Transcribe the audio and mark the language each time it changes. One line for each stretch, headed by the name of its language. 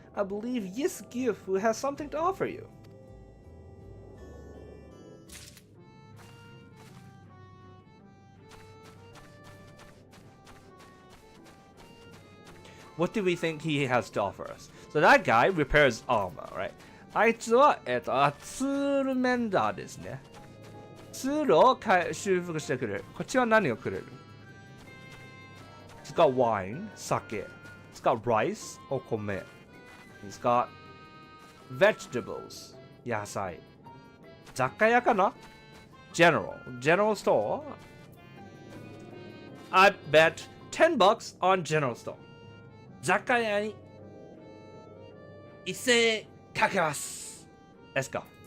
English: I believe Yisgifu has something to offer you. What do we think he has to offer us? So that guy repairs armor, right?
Japanese: あいつは、ツールメンダーですね。ツールを修復してくれる。こっちは何をくれる？
English: It's got wine,
Japanese: 酒。
English: It's got rice, お米。 It's got vegetables, 野菜。
Japanese: 雑貨屋かな？
English: General store. I bet $10 on general store.
Japanese: 雑貨屋に1000円かけます。
English: Let's go.